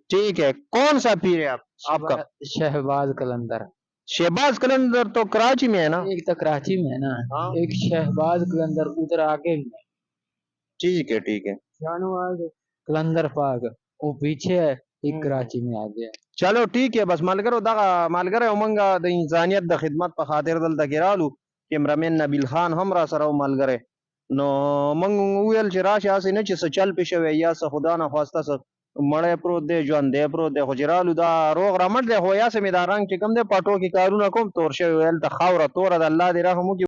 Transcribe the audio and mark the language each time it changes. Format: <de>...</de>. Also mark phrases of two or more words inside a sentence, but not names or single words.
<ur>ٹھیک ہے، کون سا پیر ہے آپ کا؟ شہباز قلندر. شہباز قلندر تو کراچی میں ہے نا؟ ایک تو کراچی میں ہے نا، ہاں ایک شہباز قلندر ادھر آگے بھی ہے. ٹھیک ہے ٹھیک ہے، شاہنواز قلندر پاک وہ پیچھے ہے، ایک کراچی میں آگے ہے. چلو ٹھیک ہے.</ur> <ps>بس ملګرو دغه ملګری ومنګه د انسانیت د خدمت په خاطر دلته کې رالو. کیمرامین نبیل خان هم را سره و ملګری، نو موږ وویل چې راشه، هسې نه چې څه چل پې شوی یا څه خدا نخواسته څه مړی پروت دی ژوندی پروت دی، خو چې رالو دا روغ رمټ دی، خو یاسې مې دا رنګ چې کوم دی پټو کې کارونه کوم تور شوی، ویل ته خاوره توره د الله دې رحم وکړي.</ps>